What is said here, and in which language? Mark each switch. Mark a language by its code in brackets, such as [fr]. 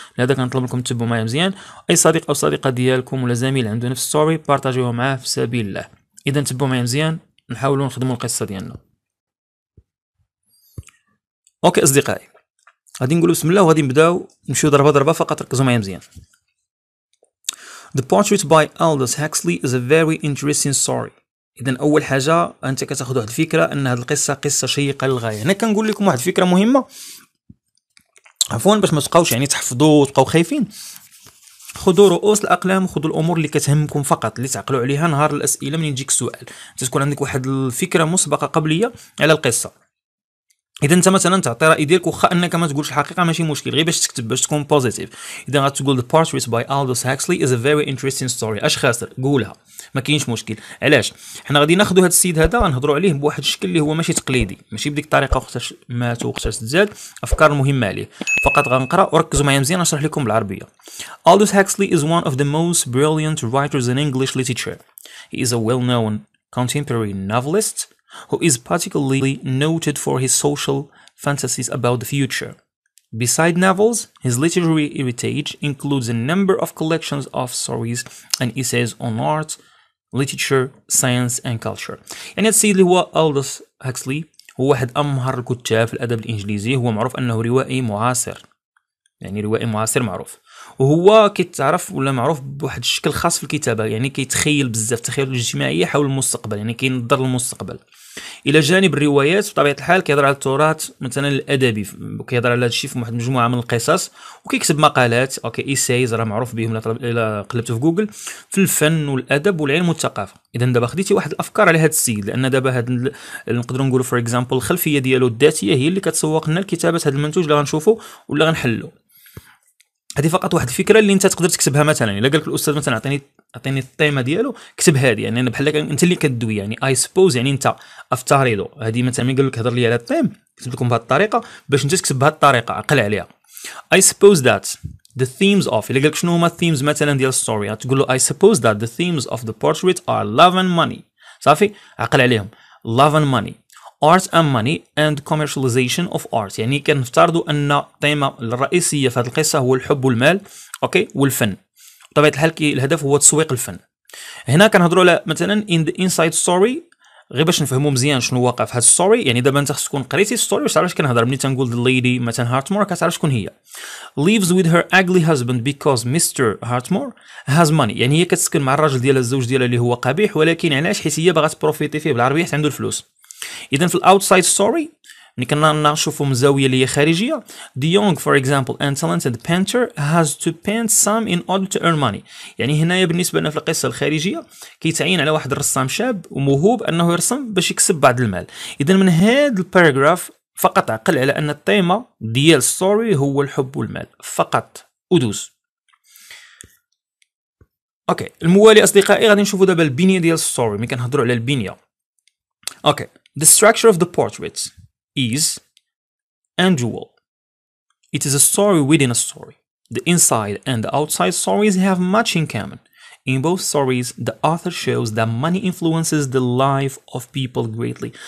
[ar] لهذا كنطلب لكم تتبعوا معايا مزيان، اي صديق او صديقه ديالكم ولا زميل عنده نفس ستوري بارطاجيوه معاه في سبيل الله. اذا تتبعوا معايا مزيان نحاولوا نخدموا القصه ديالنا. اوكي اصدقائي، غادي نقولوا بسم الله وغادي نبداو نمشيو ضربه ضربه، فقط ركزوا معايا مزيان. [en] The Portrait by Aldous Huxley is a very interesting story. [ar] إذا أول حاجة أنت كتاخذ واحد الفكرة أن هذه القصة قصة شيقة للغاية. هنا كنقول لكم واحد الفكرة مهمة عفوا باش ما تبقاوش يعني تحفظوا وتبقاو خايفين. خذوا رؤوس الأقلام وخذوا الأمور اللي كتهمكم فقط، اللي تعقلوا عليها نهار الأسئلة من يجيك السؤال، تكون عندك واحد الفكرة مسبقة قبلية على القصة. اذا انت مثلا تعطي راي ديالك واخا انك ما تقولش الحقيقه ماشي مشكل، غير باش تكتب باش تكون بوزيتيف. اذا غتقول [en] The Portrait by Aldous Huxley is a very interesting story، [ar] اش خاسر قولها ما كاينش مشكل. علاش حنا غادي ناخذوا هذا السيد هذا غنهضروا عليه بواحد الشكل اللي هو ماشي تقليدي، ماشي بديك الطريقه وقتاش مات وقتاش تزاد، افكار مهمه عليه. فقط غنقرا وركزوا معايا مزيان نشرح لكم بالعربيه. [en] Aldous Huxley is one of the most brilliant writers in English literature. He is a well-known contemporary novelist who is particularly noted for his social fantasies about the future. Beside novels, his literary heritage includes a number of collections of stories and essays on art, literature, science and culture. [ar] يعني السيد اللي هو ألدوس هاكسلي هو واحد أمهر الكتاب في الأدب الإنجليزي، هو معروف أنه روائي معاصر، يعني روائي معاصر معروف، وهو كيتعرف ولا معروف بواحد الشكل خاص في الكتابة، يعني كيتخيل بزاف تخيل الاجتماعية حول المستقبل، يعني كينظر للمستقبل. الى جانب الروايات بطبيعه الحال كيهضر على التراث مثلا الادبي، كيهضر على هذا الشيء في واحد المجموعه من القصص، وكيكتب مقالات اوكي ايسايز راه معروف بهم الا قلبتوا في جوجل في الفن والادب والعلم والثقافه. اذا دابا خديتي واحد الافكار على هذا السيد، لان دابا هذا نقدروا نقولوا [en] for example [ar] الخلفيه ديالو الذاتيه هي اللي كتسوق لنا لكتابه هذا المنتوج اللي غنشوفوا ولا غنحلوا. هذه فقط واحد الفكره اللي انت تقدر تكتبها، مثلا الا قال لك الاستاذ مثلا اعطيني التيمه ديالو كتب هذه، يعني انا بحال انت اللي كدوي، يعني [en] I suppose [ar] يعني انت افترضوا هذه مثلا ملي قال لك هضر لي على التيم كتب لكم بهذه الطريقه باش انت تكتب بهذه الطريقه عقل عليها. [en] I suppose that the themes of [ar] الا قال لك شنو هما الثيمز مثلا ديال الستوري تقول له [en] I suppose that the themes of the portrait are love and money. [ar] صافي عقل عليهم [en] love and money art and money and commercialization of art. [ar] يعني كنفترضوا ان التيمه الرئيسيه في هذه القصه هو الحب والمال اوكي والفن. بطبيعه الحال الهدف هو تسويق الفن. هنا كنهضروا على مثلا [en] in the inside story، [ar] غير باش نفهموا مزيان شنو واقع في هذا الستوري. يعني دابا انت خصك تكون قريتي الستوري باش تعرف اش كنهضر. ملي تنقول [en] the lady [ar] مثلا هارتمور كتعرف شكون هي. [en] lives with her ugly husband because Mr. Hartmore has money، [ar] يعني هي كتسكن مع الراجل ديالها الزوج ديالها اللي هو قبيح، ولكن علاش؟ حيت هي باغا تبروفيتي فيه بالعربيه حيت عنده الفلوس. اذا في الاوتسايد ستوري ملي كنشوفوا من زاويه اللي هي خارجيه [en] the young for example and talented painter has to paint some in order to earn money. [ar] يعني هنايا بالنسبه لنا في القصه الخارجيه كيتعين على واحد الرسام شاب وموهوب انه يرسم باش يكسب بعض المال. اذا من هذا الباراجراف فقط عقل على ان التيمه ديال الستوري هو الحب والمال فقط ودوز. اوكي الموالي اصدقائي غادي نشوفوا دابا البنيه ديال الستوري. ملي كنهضروا على البنيه اوكي [en] the structure of the portrait is unusual. It is a story within a story. The inside and the outside stories have much in common. In both stories, the author shows that money influences the life of people greatly.